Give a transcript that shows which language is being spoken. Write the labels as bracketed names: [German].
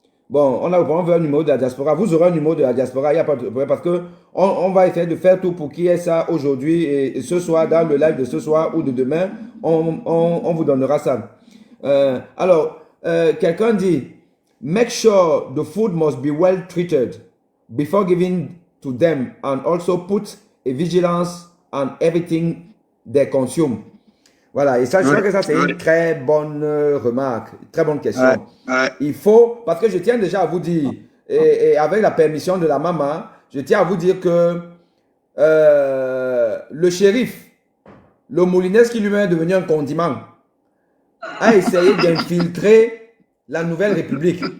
[French] Bon, on veut un numéro de la diaspora. Vous aurez un numéro de la diaspora. Il n'y a pas de problème parce que on va essayer de faire tout pour qu'il y ait ça aujourd'hui et ce soir, dans le live de ce soir ou de demain, on vous donnera ça. Alors, quelqu'un dit, [English] make sure the food must be well treated before giving to them and also put a vigilance on everything they consume. [French] Voilà, et ça, je crois que ça, c'est une très bonne remarque, très bonne question. Il faut, parce que je tiens déjà à vous dire, et avec la permission de la maman, je tiens à vous dire que le shérif, le Moulines qui lui-même est devenu un condiment, a essayé d'infiltrer la Nouvelle République.